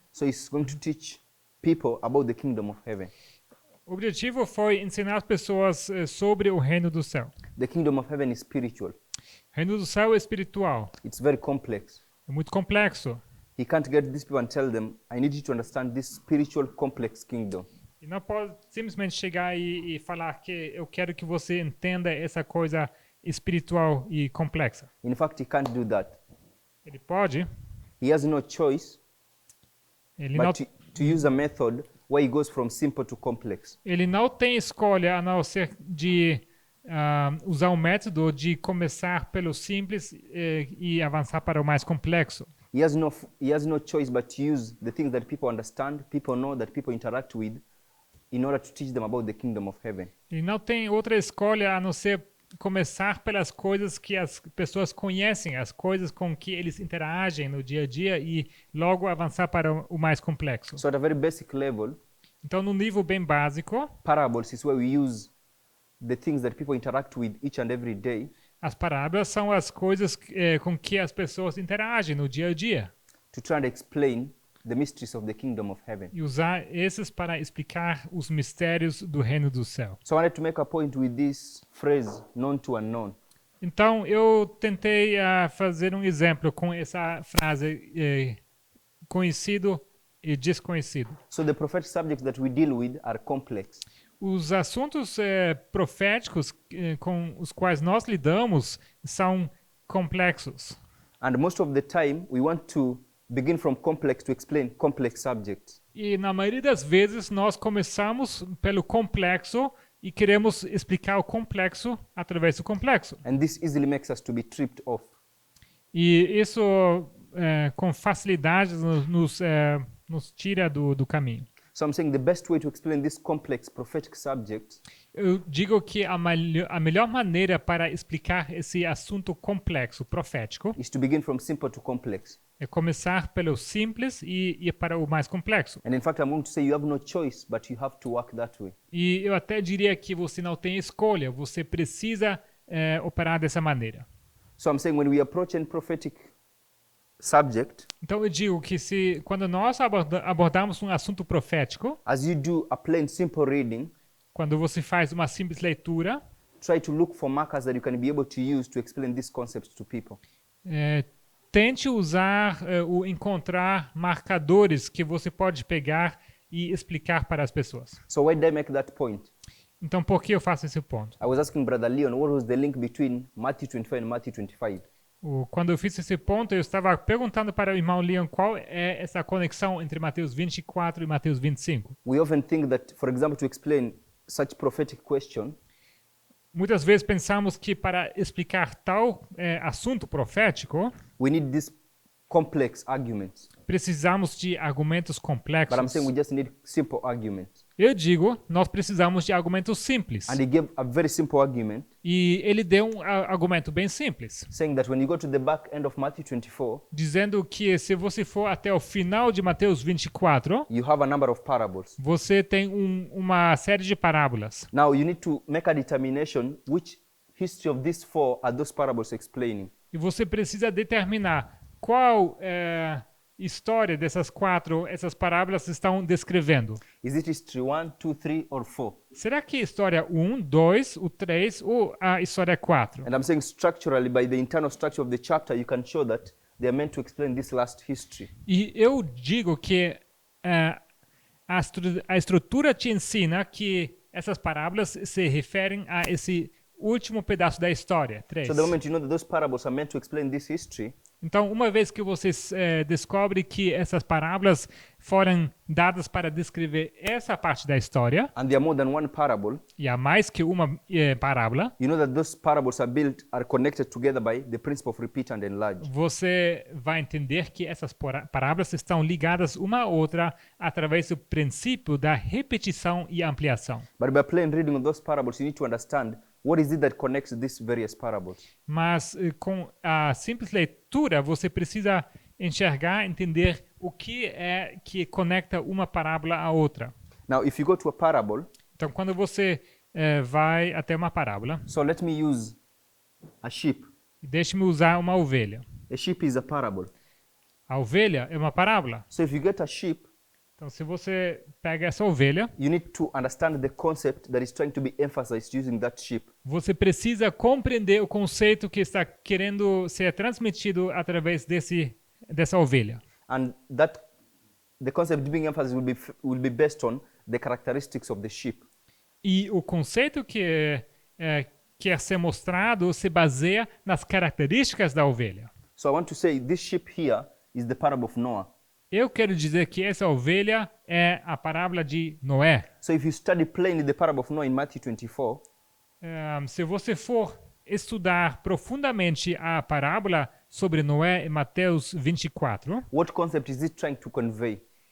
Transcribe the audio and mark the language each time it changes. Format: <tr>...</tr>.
<en>So he's going to teach people about the kingdom of heaven.</en> <pt>O objetivo foi ensinar as pessoas sobre o reino do céu.</pt> <en>The kingdom of heaven is spiritual.</en> <pt>O reino do céu é espiritual,</pt> <en>It's very complex.</en> <pt>é muito complexo.</pt> <en>He can't get these people and tell them, I need you to understand this spiritual complex kingdom.</en> <pt>E não pode simplesmente chegar e falar que eu quero que você entenda essa coisa espiritual e complexa.</pt> <en>In fact, he can't do that.</en> <pt>Ele pode,</pt> <en>He has no choice</en> <pt>ele não,</pt> <en>but to use a method where he goes from simple to complex.</en> <pt>ele não tem escolha a não ser de usar um método de começar pelo simples e avançar para o mais complexo.</pt> <en>He has no choice but to use the things that people understand, people know, that people interact with, in order to teach them about the kingdom of heaven.</en> <pt>Ele não tem outra escolha a não ser começar pelas coisas que as pessoas conhecem, as coisas com que eles interagem no dia a dia e logo avançar para o mais complexo.</pt> <en>So at a very basic level,</en> <pt>Então, no nível bem básico,</pt> <en>parables is where we use the things that people interact with each and every day</en> <pt>as parábolas são as coisas com que as pessoas interagem no dia a dia.</pt> <en>to try and explain the mysteries of the kingdom of heaven.</en> <pt>E usar esses para explicar os mistérios do reino do céu.</pt> <en>So I wanted to make a point with this phrase, known to unknown.</en> <pt>Então, eu tentei fazer um exemplo com essa frase conhecido e desconhecido.</pt> <en>So the prophetic subjects that we deal with are complex.</en> <pt>Os assuntos proféticos com os quais nós lidamos são complexos.</pt> <en>And most of the time, we want to begin from complex to explain complex subjects.</en> <pt>E na maioria das vezes nós começamos pelo complexo e queremos explicar o complexo através do complexo.</pt> <en>And this easily makes us to be tripped off.</en> <pt>E isso com facilidade nos tira do caminho.</pt> <en>So I'm saying the best way to explain this complex prophetic subject</en> <pt>eu digo que a melhor maneira para explicar esse assunto complexo, profético,</pt> <en>is to begin from simple to complex.</en> <pt>é começar pelo simples e ir para o mais complexo.</pt> <en>And in fact, I'm going to say you have no choice, but you have to work that way.</en> <pt>E eu até diria que você não tem escolha, você precisa operar dessa maneira.</pt> <en>So I'm saying when we approach any prophetic subject,</en> <pt>Então eu digo que quando nós abordamos um assunto profético,</pt> <en>as you do a plain, simple reading,</en> <pt>quando você faz uma simples leitura,</pt> <en>try to look for markers that you can be able to use to explain these concepts to people.</en> <pt>tente usar ou encontrar marcadores que você pode pegar e explicar para as pessoas.</pt> <en>So why did I make that point?</en> <pt>Então, por que eu faço esse ponto?</pt> <en>I was asking Brother Leon, what was the link between Matthew 25 and Matthew 25?</en> <pt>Quando eu fiz esse ponto, eu estava perguntando para o irmão Leon qual é essa conexão entre Mateus 24 e Mateus 25.</pt> <en>We often think that, for example, to explain such prophetic question,</en> <pt>Muitas vezes pensamos que para explicar tal assunto profético,</pt> <en>we need these complex arguments.</en> <pt>precisamos de argumentos</pt> <en>But I'm</en> <pt>complexos.</pt> <en>saying we just need simple arguments.</en> <pt>Eu digo, nós precisamos de argumentos simples.</pt> <en>And he gave a very simple argument,</en> <pt>E ele deu um argumento bem simples,</pt> <en>saying that when you go to the back end of Matthew 24,</en> <pt>dizendo que se você for até o final de Mateus 24,</pt> <en>you have a number of parables.</en> <pt>você tem uma série de parábolas.</pt> <en>Now you need to make a determination which history of these four are those parables explaining.</en> <pt>E você precisa determinar qual história essas parábolas estão descrevendo.</pt> <en>Is it history 1, 2, 3, or 4?</en> <pt>Será que história 1, 2, o 3 ou a história 4?</pt> <en>And I'm saying structurally, by the internal structure of the chapter, you can show that they are meant to explain this last history.</en> <pt>E eu digo que a estrutura te ensina que essas parábolas se referem a esse último pedaço da história, 3.</pt> <en>So the moment you know that those parables are meant to explain this history,</en> <pt>Então, uma vez que você descobre que essas parábolas foram dadas para descrever essa parte da história,</pt> <en>and there are more than one parable,</en> <pt>e há mais que uma parábola,</pt> <en>you know that those parables are connected together by the principle of repeat and enlarge.</en> <pt>você vai entender que essas parábolas estão ligadas uma à outra através do princípio da repetição e ampliação.</pt> <en>But by plain reading of those parables, you need to understand what is it that connects these various parables.</en> <pt>Mas com a simples leitura, você precisa enxergar, entender o que é que conecta uma parábola à outra.</pt> <en>Now, if you go to a parable,</en> <pt>Então, quando você vai até uma parábola,</pt> <en>so let me use a sheep.</en> <pt>deixe-me usar uma ovelha.</pt> <en>A sheep is a parable.</en> <pt>A ovelha é uma parábola.</pt> <en>So if you get a sheep,</en> <pt>Então, se você pega essa ovelha,</pt> <en>you need to understand the concept that is trying to be emphasized using that sheep.</en> <pt>você precisa compreender o conceito que está querendo ser transmitido através dessa ovelha.</pt> <en>And the concept being emphasized will be based on the characteristics of the sheep.</en> <pt>E o conceito que quer ser mostrado se baseia nas características da ovelha.</pt> <en>So I want to say this sheep here is the parable of Noah.</en> <pt>Eu quero dizer que essa ovelha é a parábola de Noé.</pt> <en>So if you study plainly the parable of Noah in Matthew 24,</en> <pt>Se você for estudar profundamente a parábola sobre Noé em Mateus 24,</pt> <en>what concept is it trying to convey?</en>